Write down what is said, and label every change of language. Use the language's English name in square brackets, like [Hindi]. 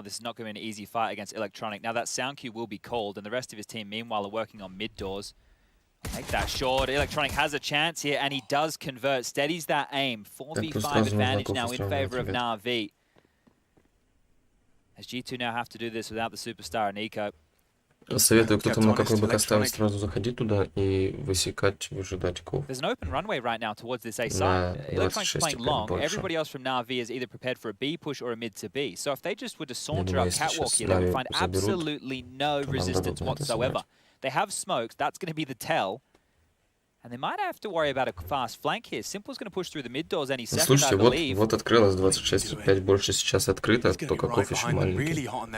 [English] This is not going to be an easy fight against Electronic. Now that sound cue will be called, and the rest of his team, meanwhile, are working on mid doors. Make that short. Electronic has a chance here, and he does convert. Steadies that aim. 4v5 advantage now in favor of NaVi. As G2 now have to do this without the superstar Nico. [Russian] Советую, кто там на какой БК ставит, сразу заходить туда и высекать, выжидать ков. [English] There's an open runway right now towards this A side. Electronic's playing long. Everybody else from NaVi is either prepared for a B push or a mid to B. So if they just were to saunter up catwalk here, they would find absolutely no resistance whatsoever. They have smokes. That's going to be the tell. And they might have to worry about a fast flank here. Simple's going to push through the mid doors any second, [Russian] Слушайте, вот открылось 26,5, больше сейчас открыто, только кофе еще маленький.